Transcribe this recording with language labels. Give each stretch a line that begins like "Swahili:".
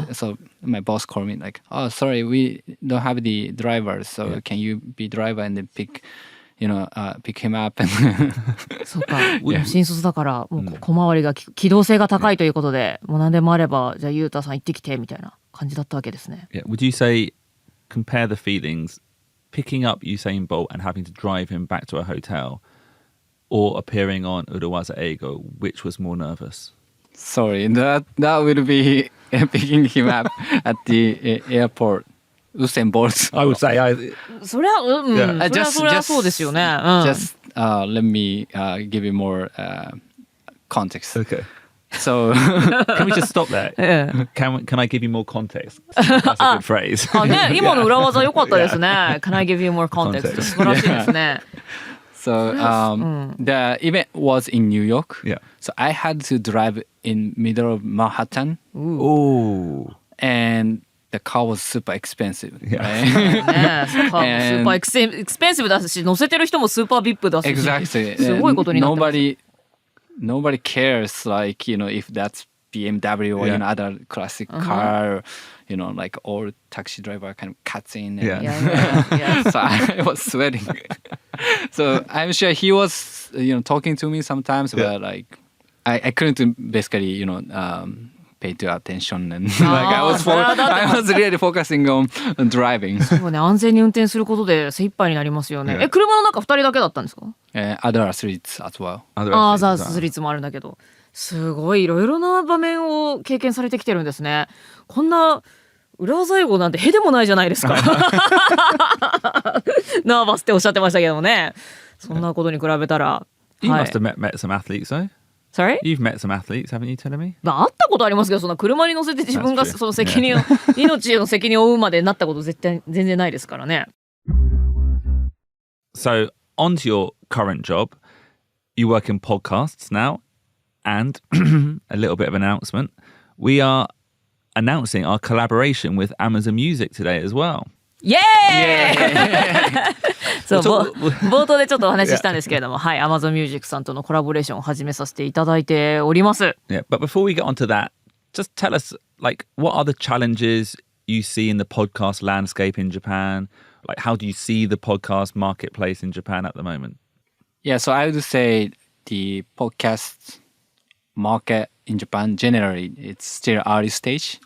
English: So my boss called me like, oh, sorry, we don't have the driver, so can you be driver and then pick him up and
Japanese: そうか、新卒だからもう小回りが機動性が高いということで、もう何でもあればじゃあゆうたさん行ってきてみたいな感じだったわけですね。
English: Yeah. Would you say, compare the feelings, picking up Usain Bolt and having to drive him back to a hotel, or appearing on Urawaza Eigo, which was more nervous? sorry, that will be picking him up at the airport. Usain Bolt. I would say
Japanese: そりゃそりゃそうですよね。
English: Just let me give you more context. Okay. So Can we just stop there? Can I give you more context? That's a good phrase.
Japanese: あね、今の裏技良かったですね。
English: Can I give you more context? Context.
Japanese: 素晴らしいですね。
English: So the event was in New York. Yeah. So I had to drive in middle of Manhattan, Oh. and the car was super expensive. Yeah. Right?
Japanese: ね、スーパーエクスペンシブだし、乗せてる人もスーパービップだし、
English: Exactly.
Japanese: すごいことになってます。
English: Nobody cares, like, if that's BMW or other classic car, like all taxi driver kind of cuts in. And, Yeah. Yeah. So I was sweating. So I'm sure he was, talking to me sometimes, but like I couldn't basically, pay to attention and like I was really focusing on driving.
Japanese: そうね、安全に運転することで精一杯になりますよね。車の中2人だけだったんですか？
English: Other athletes as well.
Japanese: ああ、ザース率もあるんだけど、すごいいろいろな場面を経験されてきてるんですね。こんな裏技英語なんてへでもないじゃないですか。ナーバスっておっしゃってましたけどね。そんなことに比べたら。
English: You
Japanese: はい
English: must have met some athletes, though. Sorry? You've met some athletes, haven't you, Telemi?
Japanese: まあ、会ったことありますけど、そんな車に乗せて自分が
English: That's true.
Japanese: その責任を、命の責任を負うまでなったこと全然ないですからね。
English: So, on to your current job. You work in podcasts now, and a little bit of an announcement. We are announcing our collaboration with Amazon Music today as well.
Japanese: イエーイそう、冒頭でちょっとお話ししたんですけれども、はい、Amazon Music さんとのコラボレーションを始めさせていただいております。
English: Yeah, but before we get onto that, just tell us, like, what are the challenges you see in the podcast landscape in Japan? Like, how do you see the podcast marketplace in Japan at the moment? Yeah, so I would say the podcast market in Japan generally, it's still early stage.